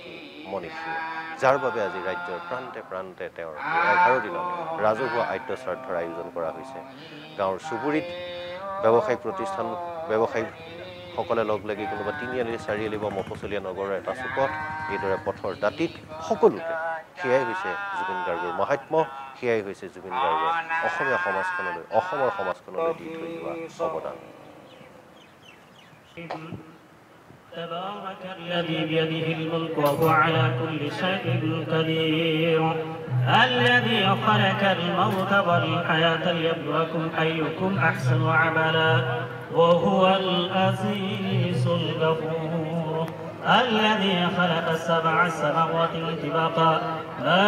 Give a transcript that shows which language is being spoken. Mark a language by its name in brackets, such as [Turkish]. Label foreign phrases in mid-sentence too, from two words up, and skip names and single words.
[Assamese] এইগৰাকী মনীষীয়ে যাৰ বাবে আজি ৰাজ্যৰ প্ৰান্তে প্ৰান্তে তেওঁৰ 11 দিনত ৰাজহুৱা আদ্য শ্ৰাদ্ধৰ আয়োজন কৰা হৈছে গাঁৱৰ চুবুৰীত ব্যৱসায়িক প্ৰতিষ্ঠান ব্যৱসায়ীসকলে লগ লাগি কোনোবা তিনিআলি চাৰিআলি বা মফচলীয়া নগৰৰ এটা চুকত এইদৰে পথৰ দাঁতিত সকলোকে সেয়াই হৈছে জুবিন গাৰ্গৰ মহাত্ম্য সেয়াই হৈছে জুবিন গাৰ্গৰ অসমীয়া সমাজখনলৈ অসমৰ সমাজখনলৈ দি থৈ যোৱা অৱদান [Arabic] تبارك الذي بيده الملك وهو على كل شيء قدير الذي خلق الموت والحياة ليبلوكم أيكم أحسن عملا وهو العزيز الغفور الذي خلق السبع سماوات طباقا لا